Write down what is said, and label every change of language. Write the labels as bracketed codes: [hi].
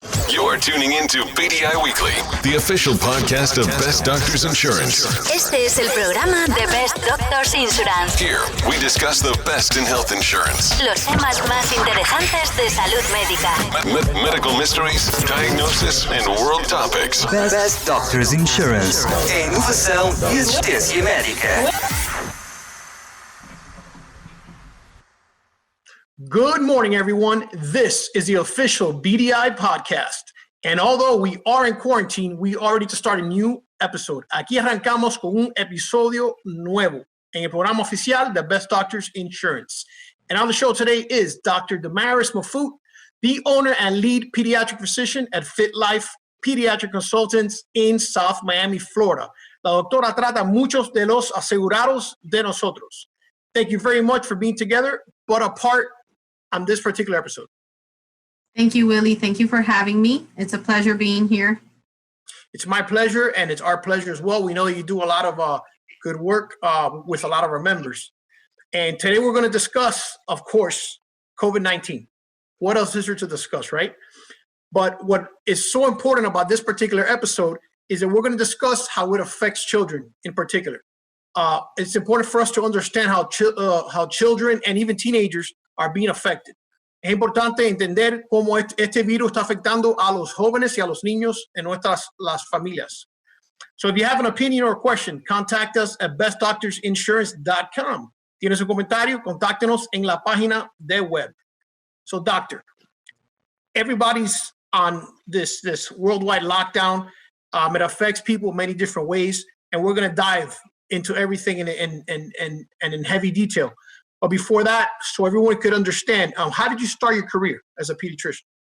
[en] You're tuning into PDI Weekly, the official podcast of Best Doctors Insurance. [es] Este es el programa de Best Doctors Insurance. [en] Here, we discuss the best in health insurance. [es] Los temas más interesantes de salud médica. [en] Medical mysteries, diagnosis, and world topics. Best Doctors Insurance. [pt] Em inovação e assistência médica. [en] Good morning, everyone. This is the official BDI podcast. And although we are in quarantine, we are ready to start a new episode. [es] Aquí arrancamos con un episodio nuevo en el programa oficial de Best Doctors Insurance. [en] And on the show today is Dr. Damaris Mafut, the owner and lead pediatric physician at FitLife Pediatric Consultants in South Miami, Florida. [es] La doctora trata muchos de los asegurados de nosotros. [en] Thank you very much for being together, but apart on this particular episode. Thank you, Willie. Thank you for having me. It's a pleasure being here. It's my pleasure, and it's our pleasure as well. We know that you do a lot of good work with a lot of our members. And today we're going to discuss, of course, COVID-19. What else is there to discuss, right? But what is so important about this particular episode is that we're going to discuss how it affects children in particular. It's important for us to understand how children and even teenagers are being affected. [es] Es importante entender cómo este virus está afectando a los jóvenes y a los niños en las familias. [en] So if you have an opinion or a question, contact us at bestdoctorsinsurance.com. [es] Tienes un comentario, contáctenos en la página de web. [en] So, doctor, everybody's on this worldwide lockdown. It affects people in many different ways, and we're going to dive into everything in heavy detail. But before that, so everyone could understand, how did you start your career as a pediatrician?